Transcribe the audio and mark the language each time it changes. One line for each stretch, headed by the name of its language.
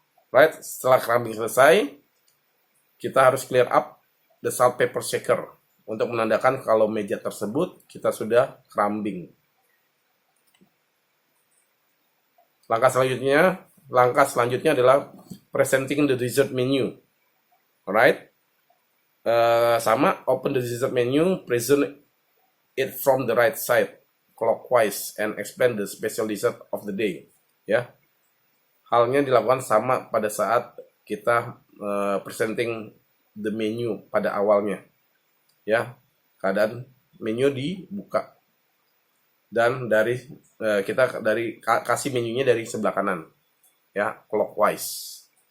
Indonesian: Right, setelah crumbing selesai, kita harus
English: clear up the salt pepper shaker
Indonesian: untuk menandakan kalau meja tersebut kita sudah crumbing. Langkah selanjutnya adalah
English: presenting the dessert menu. Alright, sama open the dessert menu, present it from the right side clockwise and explain the special dessert of the day.
Indonesian: Ya, halnya dilakukan sama pada saat kita
English: presenting the menu
Indonesian: pada awalnya. Ya, keadaan menu dibuka dan kita kasih menunya dari sebelah kanan, ya, clockwise.